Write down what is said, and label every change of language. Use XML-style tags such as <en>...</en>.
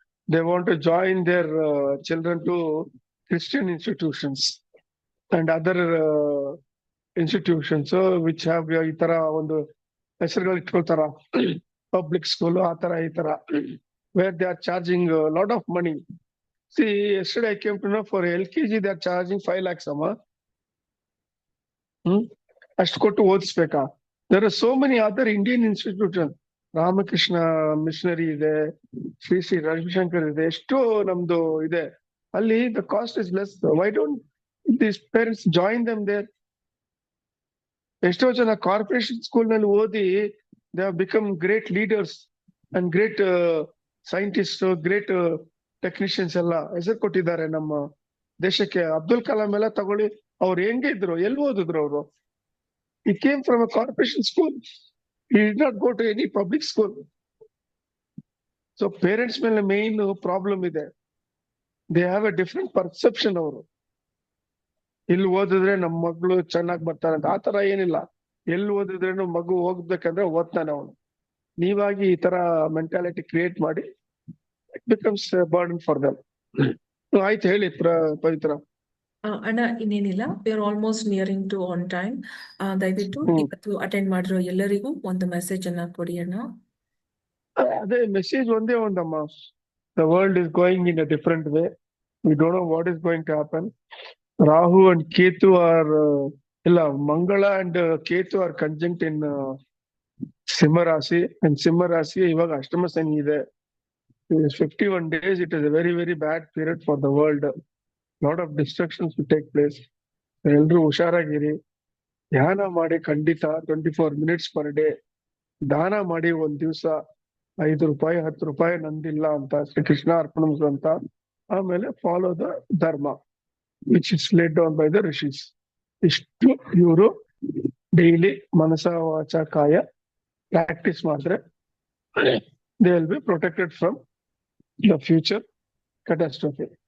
<en>they want to join their children to Christian institutions and other institutions which have</en> <kn>ಈ ತರ ಒಂದು ಹೆಸರುಗಳು ಇಟ್ಕೊಳ್ತಾರ,</kn> <en>public school</en> <kn>ಆ ತರ ಈ ತರ,</kn> <en>Where they are charging lot of money. See, yesterday I came to know for LKG they are charging 5 lakhs amma.</en> <kn>ಅಷ್ಟು ಕೊಟ್ಟು ಓದಿಸ್ಬೇಕಾ?</kn> <en>There are so many other Indian institutions.</en> <kn>Ramakrishna missionary ಇದೆ, ಶ್ರೀ ರವಿಶಂಕರ್ ಇದೆ, ಎಷ್ಟೋ ನಮ್ದು ಇದೆ. ಅಲ್ಲಿ</kn> <en>the cost is less. Why don't these parents join them there?</en> <kn>ಎಷ್ಟೋ ಜನ ಕಾರ್ಪೊರೇಷನ್ ಸ್ಕೂಲ್ ನಲ್ಲಿ ಓದಿ</kn> <en>they have become great leaders and great scientists,</en> <kn>great technicians ಎಲ್ಲ ಹೆಸರು ಕೊಟ್ಟಿದ್ದಾರೆ ನಮ್ಮ ದೇಶಕ್ಕೆ. ಅಬ್ದುಲ್ ಕಲಾಂ ಎಲ್ಲ ತಗೊಳ್ಳಿ, ಅವ್ರು ಹೆಂಗೆ ಇದ್ರು, ಎಲ್ಲಿ ಓದಿದ್ರು ಅವರು?</kn> <en>He came from a corporation school. He did not go to any public school. So parents</en> <kn>ಮೇಲೆ ಮೇನ್ ಪ್ರಾಬ್ಲಮ್ ಇದೆ.</kn> <en>They have a different perception</en> <kn>ಅವರು. ಇಲ್ಲಿ ಓದಿದ್ರೆ ನಮ್ಮ ಮಗಳು ಚೆನ್ನಾಗಿ ಬರ್ತಾರೆ ಅಂತ, ಆ ತರ ಏನಿಲ್ಲ. ಎಲ್ಲಿ ಓದಿದ್ರೇನು ಮಗು ಹೋಗ್ಬೇಕಂದ್ರೆ ಓದ್ತಾನೆ ಅವನು. ನೀವಾಗಿ ಈ ತರ ಮೆಂಟಾಲಿಟಿ ಕ್ರಿಯೇಟ್ ಮಾಡಿ</kn> <en>it becomes a burden for them.</en> <kn>ಆಯ್ತು, ಹೇಳಿ ಪವಿತ್ರ. ಅಣ್ಣ, ಇನ್ನೇನಿಲ್ಲ,</kn> <en>We are almost nearing to on time.</en> <kn>ದಯವಿಟ್ಟು ಇವತ್ತು ಅಟೆಂಡ್ ಮಾಡಿರೋ ಎಲ್ಲರಿಗೂ ಒಂದು ಮೆಸೇಜ್ ಅನ್ನ ಕೊಡಿ ಅಣ್ಣ. ಅದೇ ಮೆಸೇಜ್ ಒಂದೇ ಒಂದಮ್ಮ.</kn> <en>The world is going in a different way. We don't know what is going to happen. Rahu and Ketu are Mangala and Ketu are conjunct in Simha Rasi, and Simha Rasi</en> <kn>ಇವಾಗ ಅಷ್ಟಮ ಶನಿ ಇದೆ.</kn> <en>51 days, it is a very, very bad period for the world. Lot of destructions will take place.</en> <kn>ಎಲ್ರು ಹುಷಾರಾಗಿರಿ. ಧ್ಯಾನ ಮಾಡಿ ಖಂಡಿತ</kn> <en>24 minutes per day.</en> <kn>ದಾನ ಮಾಡಿ ಒಂದ್ ದಿವ್ಸ 5 ರೂಪಾಯಿ 10 ರೂಪಾಯಿ ನಂದಿಲ್ಲ ಅಂತ ಶ್ರೀ ಕೃಷ್ಣ ಅರ್ಪಣಮ್ಸ್ ಅಂತ. ಆಮೇಲೆ</kn> <en>Follow the dharma which is laid down by the rishis.</en> <kn>ಇಷ್ಟು ಇವರು ಡೈಲಿ ಮನಸ ವಾಚ ಕಾಯ ಪ್ರಾಕ್ಟೀಸ್ ಮಾಡಿದ್ರೆ</kn> <en>they will be protected from the future catastrophe.</en>